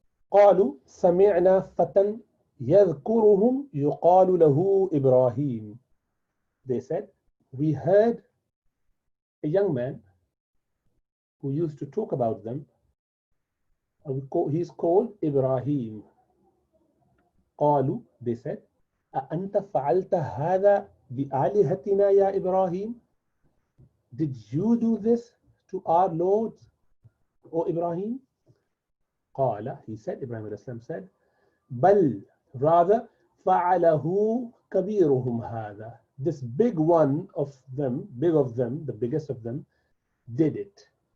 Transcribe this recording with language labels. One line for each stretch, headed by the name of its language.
Arabic: قالوا سمعنا فتى يذكرهم يقال له إبراهيم.
English: They said, we heard a young man who used to talk about them. He's called Ibrahim.
Arabic: قالوا,
English: they said,
Arabic: أأنت فعلت هذا بآلهتنا يا إبراهيم?
English: Did you do this to our Lord, O Ibrahim? قال, he said, Ibrahim alayhi salam said, بل, rather,
Arabic: فعله كبيرهم هذا.
English: This big one of them, the biggest of them, did it.